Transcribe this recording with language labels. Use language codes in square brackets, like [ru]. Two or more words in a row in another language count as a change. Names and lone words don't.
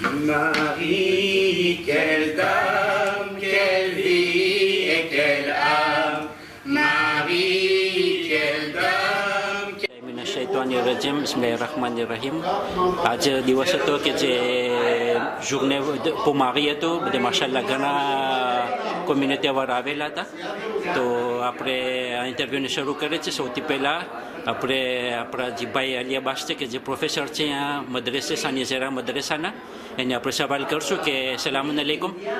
[fr] Marie, quelle dame, quelle vie et quelle âme. Marie, quelle dame. [ar] من الشيطان الرجيم. بسم الله الرحمن الرحيم. [gu] આજે દિવસ હતો કે જે [fr] journée pour Marie [gu] હતો, બધે માશાલ્લાહ ઘણા કોમ્યુનિટી અવાર આવેલા હતા. તો આપણે આ ઇન્ટરવ્યૂને શરૂ કરીએ છીએ. સૌથી પહેલાં આપણે આપણા જે ભાઈ અલી અબ્બાસ છે કે જે પ્રોફેસર છે અહીંયા મદ્રેસે સાનિયા ઝહરા મદ્રેસાના, એને આપણે સવાલ કરશું કે [ar] سلام عليكم.